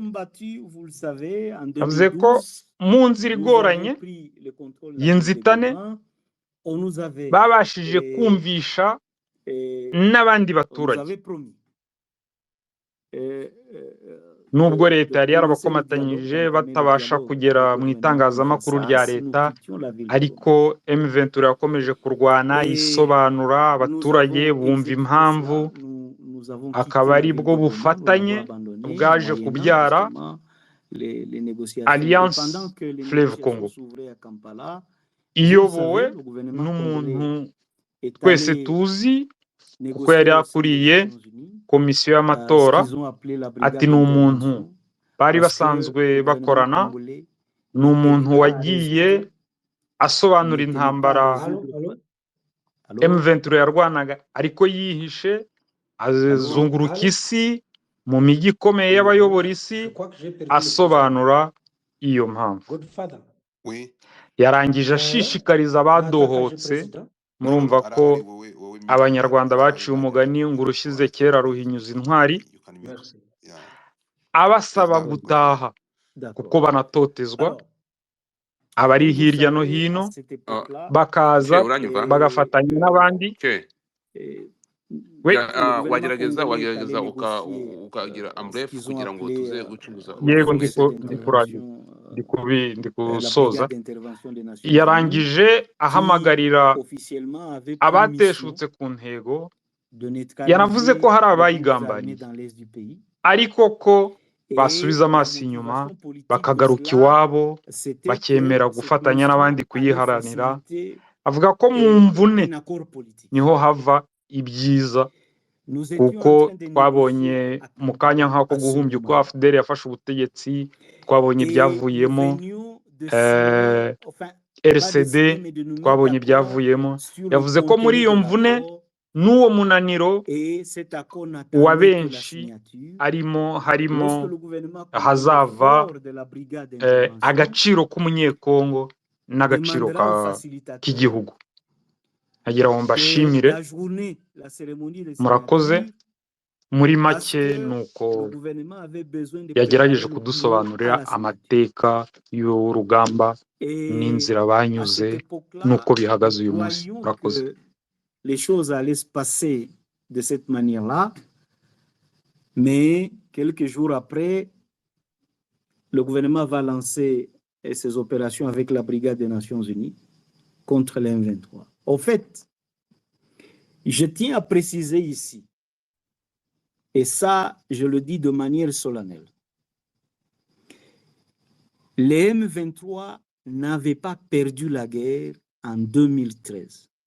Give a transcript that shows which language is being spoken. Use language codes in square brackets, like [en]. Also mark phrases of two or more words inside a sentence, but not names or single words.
[rw] Yavuze ko mu nzira igoranye y'inzitane babashije kumvisha n'abandi baturage, nubwo leta yari yarabakomatanyije batabasha kugera mu itangazamakuru rya leta, ariko M23 yakomeje kurwana isobanura, abaturage bumva impamvu [fr] nous avons [rw] akaba [fr] quitté la [rw] ari [fr] ville [rw] bwo [fr] de Goma, nous [rw] bufatanye [fr] l'avons abandonné, [rw] bwaje [fr] moyennant [rw] kubyara [fr] justement les négociations. Et [rw] Alliance [fr] pendant que les [rw] Fleuve [fr] négociations [rw] Congo, [fr] s'ouvraient à Kampala, vous le [rw] iyobowe [fr] savez, le gouvernement congolais [rw] n'umuntu [fr] est [rw] twese [fr] allé [rw] tuzi kuko [fr] négocier [rw] yari [fr] au sein des [rw] akuriye [fr] Nations Unies [rw] komisiyo [fr] ce [rw] y'amatora, [fr] qu'ils ont appelé la [rw] ati [fr] brigade [rw] ni umuntu [fr] d'intervention, [rw] bari [fr] parce que [rw] basanzwe [fr] le gouvernement [rw] bakorana, [fr] congolais [rw] ni umuntu [fr] n'était pas [rw] wagiye [fr] resté, [rw] asobanura [fr] ne tenait pas à [rw] intambara [fr] résoudre. Allô? [rw] M23 yarwanaga, ariko yihishe azunguruka [fr] Allô? [rw] isi mu mijyi ikomeye [fr] Oui, [rw] y'abayobora [fr] Je [rw] isi [fr] crois que j'ai perdu le poste. [rw] asobanura iyo mpamvu. [en] Godfather. [fr] Oui. [rw] Yarangije ashishikariza abadohotse. Murumva Hano ko arahari wowe media abanyarwanda [en] partner, [rw] baciye umugani ngo urushyize kera ruhinyuza intwari, [en] you can mute. [fr] Merci. [en] Yeah. [rw] abasaba [en] Yes, [rw] gutaha [fr] d'accord. [rw] kuko banatotezwa, [fr] Alors, [rw] abari [fr] comme vous [rw] hirya no [fr] savez, à [rw] hino [fr] cette époque-là, [rw] bakaza uranyumva? bagafatanya n'abandi. [fr] le [rw] We [fr] gouvernement [rw] wagerageza [fr] congolais est allé [rw] ukagira [fr] négocier [rw] ambref [fr] ce qu'ils ont [rw] kugira ngo [fr] appelé [rw] tuze gucuruza yego [fr] force [rw] ndikurangiza [fr] d'intervention, [rw] ndi [fr] la [rw] gusoza. [fr] brigade d'intervention des Nations Unies, [rw] Yarangije [fr] qui [rw] ahamagarira [fr] officiellement avait pour mission [rw] abateshutse ku ntego, [fr] de [rw] yanavuze ko [fr] neutraliser [rw] hari [fr] les groupes armés [rw] abayigambaniye, [fr] dans l'est du pays. [rw] ariko ko [fr] Et [rw] basubiza [fr] la [rw] amaso inyuma [fr] motivation politique de [rw] bakagaruka [fr] cela, [rw] iwabo, [fr] c'était [rw] bakemera [fr] que cette [rw] gufatanya n'abandi [fr] mission allait [rw] kuyiharanira. [fr] faciliter [rw] Avuga ko mu mvune [fr] un accord politique. [rw] niho hava ibyiza, [fr] Nous étions en [rw] kuko [fr] train de [rw] twabonye [fr] négocier à [rw] mu kanya [fr] Kampala [rw] nk'ako [fr] à ce [rw] guhumbya uko [fr] moment-là. [rw] FDL yafashe ubutegetsi, twabonye [fr] Et nous [rw] ibyavuyemo, [fr] venions de signer, enfin, pas de [rw] RCD [fr] signer, mais de nous mettre [rw] twabonye [fr] d'accord [rw] ibyavuyemo. [fr] sur le [rw] Yavuze ko muri [fr] contenu [rw] iyo [fr] de [rw] mvune [fr] l'accord. [rw] n'uwo munaniro [fr] Et cet accord [rw] wa [fr] n'attendait que la [rw] benshi [fr] signature. [rw] harimo [fr] Lorsque le gouvernement congolais [rw] hazava [fr] fort de la brigade d'intervention [rw] agaciro k'umunyekongo n'agaciro [fr] demandera au facilitateur [rw] k'igihugu. Agira ngo [fr] que [rw] mbashimire, [fr] d'ajourner la cérémonie de [rw] murakoze. [fr] signature [rw] Muri [fr] parce [rw] make [fr] que [rw] nuko [fr] le gouvernement avait besoin de [rw] yagerageje [fr] préparer le bureau [rw] kudusobanurira [fr] à la signature. [rw] amateka y'urugamba n'inzira [fr] Et à [rw] banyuze [fr] cette époque-là, [rw] n'uko bihagaze [fr] nous [rw] uyu munsi. [fr] croyions [rw] Murakoze. [fr] que les choses allaient se passer de cette manière-là, mais quelques jours après, le gouvernement va lancer ses opérations avec la brigade des Nations Unies contre les M23. Au fait, je tiens à préciser ici, et ça, je le dis de manière solennelle, les M23 n'avaient pas perdu la guerre en 2013.